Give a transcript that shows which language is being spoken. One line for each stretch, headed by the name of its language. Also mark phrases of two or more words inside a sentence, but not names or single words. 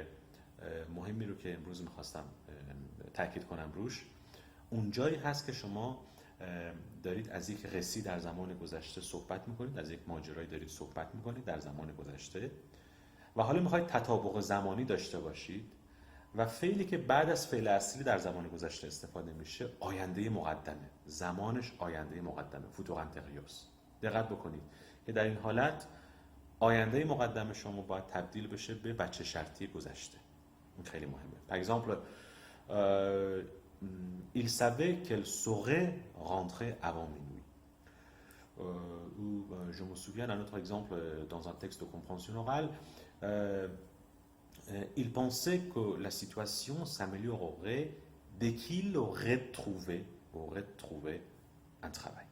Persian: مهمی رو که امروز میخواستم تاکید کنم روش، اون جایی هست که شما دارید از یک قصی در زمان گذشته صحبت میکنید، از یک ماجرایی دارید صحبت میکنید در زمان گذشته و حالا میخواید تطابق زمانی داشته باشید و فعلی که بعد از فعل اصلی در زمان گذشته استفاده میشه آینده مقدمه، زمانش آینده مقدمه،
French: futur antérieur.
Persian: دقت بکنید که در این حالت آینده مقدم شما باید تبدیل بشه به بچه شرطی گذشته. این خیلی مهمه.
French: Par exemple, il savait qu'elle saurait rentrer avant minuit. Ou je me souviens d'un autre exemple dans un texte de compréhension orale. Il pensait que la situation s'améliorerait dès qu'il aurait trouvé un travail.